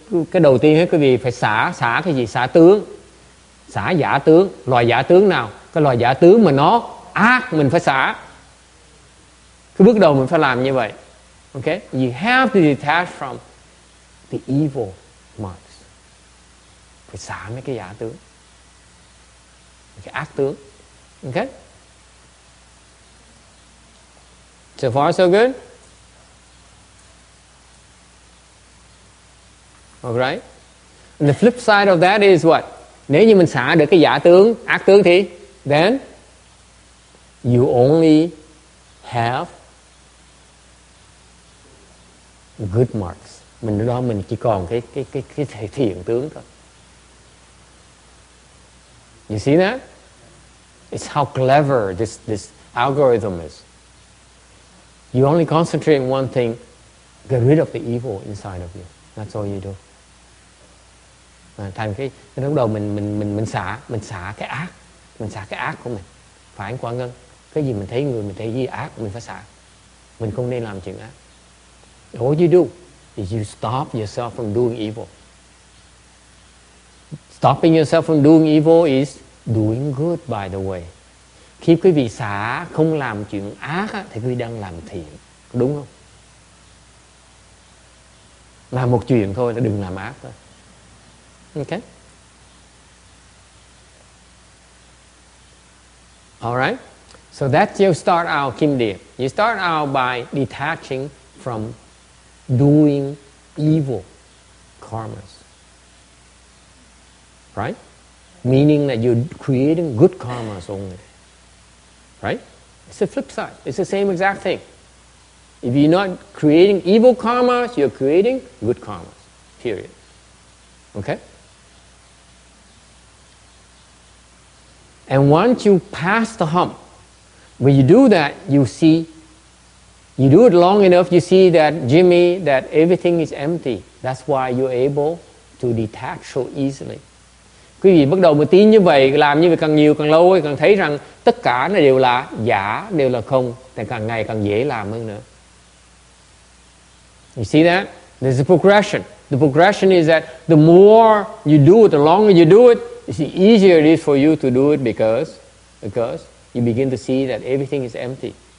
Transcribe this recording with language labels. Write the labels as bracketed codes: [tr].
[vi] Cái đầu tiên hết quý vị phải xả cái gì? Xả tướng. Xả giả tướng. Loài giả tướng nào? Cái loài giả tướng mà nó ác mình phải xả. Cái bước đầu mình phải làm như vậy. [en] Okay? You have to detach from the evil marks. [vi] Phải xả mấy cái giả tướng, cái ác tướng. [en] Okay? So far so good? Alright? And the flip side of that is what? [vi] Nếu như mình xả được cái giả tướng, ác tướng thì [en] then you only have good marks. [vi] Mình đó mình chỉ còn cái thiện tướng thôi. [en] You see that? It's how clever this algorithm is. You only concentrate on one thing, get rid of the evil inside of you. That's all you do. [vi] Thành cái lúc đầu mình xả cái ác, mình xả cái ác của mình. Phải anh Quang Ngân, cái gì mình thấy gì ác mình phải xả. Mình không nên làm chuyện ác. [en] All you do is you stop yourself from doing evil. Stopping yourself from doing evil is doing good, by the way. [vi] Khi quý vị xả không làm chuyện ác á, thì quý vị đang làm thiện. Đúng không? Làm một chuyện thôi, đừng làm ác thôi. [en] Okay? Alright? So that's your start out, Kim Deer. You start out by detaching from doing evil karmas. Right? Meaning that you're creating good karmas only. Right? It's the flip side. It's the same exact thing. If you're not creating evil karmas, you're creating good karmas. Period. Okay? And once you pass the hump, when you do that, you see, you do it long enough, you see that, Jimmy, that everything is empty. That's why you're able to detach so easily. [vi] Quý vị bắt đầu một tí như vậy, làm như vậy càng nhiều càng lâu, càng thấy rằng tất cả nó đều là giả, đều là không, thì càng ngày càng dễ làm hơn nữa. [en] You see that? There's a progression. The progression is that the more you do it, the longer you do it, the easier it is for you to do it because you begin to see that everything is empty.